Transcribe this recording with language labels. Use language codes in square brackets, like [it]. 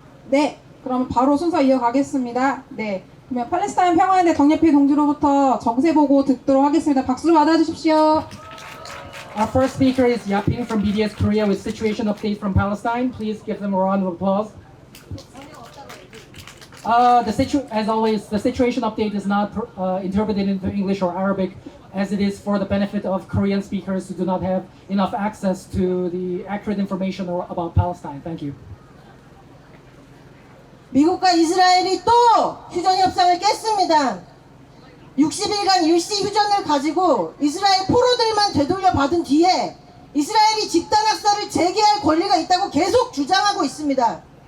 [ko] 네, 그럼 바로 순서 이어가겠습니다. 네, 그러면 팔레스타인 평화연대 덕예필 동지로부터 정세 보고 듣도록 하겠습니다. 박수로 맞아주십시오. [en] Our first speaker is Yaping from BDS Korea with situation update from Palestine. Please give them a round of applause. As always, the situation update is not interpreted into English or Arabic, as it is for the benefit of Korean speakers who do not have enough access to the accurate information about Palestine. Thank you. [ko] 미국과 이스라엘이 또 휴전 협상을 깼습니다. 60일간 일시 휴전을 가지고 이스라엘 포로들만 되돌려 받은 뒤에 이스라엘이 집단 학살을 재개할 권리가 있다고 계속 주장하고 있습니다.